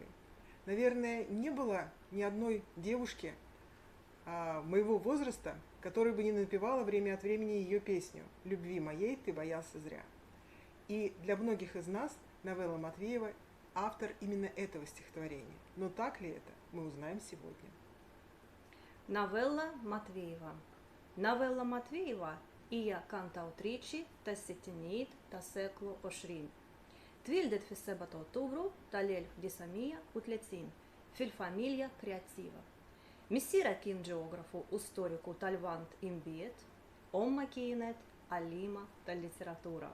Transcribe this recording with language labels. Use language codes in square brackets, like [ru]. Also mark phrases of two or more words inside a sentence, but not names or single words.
[ru] Наверное, не было ни одной девушки моего возраста, которая бы не напевала время от времени ее песню «Любви моей ты боялся зря». И для многих из нас Новелла Матвеева – автор именно этого стихотворения. Но так ли это, мы узнаем сегодня. [mt] Новелла Матвеева. Новелла Матвеева hija kantautriċi tas-sittinijiet tas-seklu 20. Twildet fis-7 Ottubru tal-1930 fil-familja kreattiva. Missiera kien ġeografu u storiku tal-Lvant imbiet, omma kienet għallima tal-literatura.